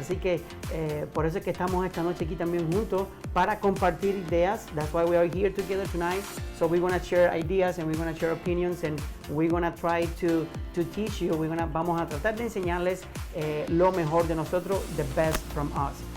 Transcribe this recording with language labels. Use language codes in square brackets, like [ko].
[es] Así que por eso es que estamos esta noche aquí también juntos para compartir ideas. [en] That's why we are here together tonight. So we're going to share ideas and we're going to share opinions, and we're going to try to teach you. [es] Vamos a tratar de enseñarles lo mejor de nosotros, [en] the best from us.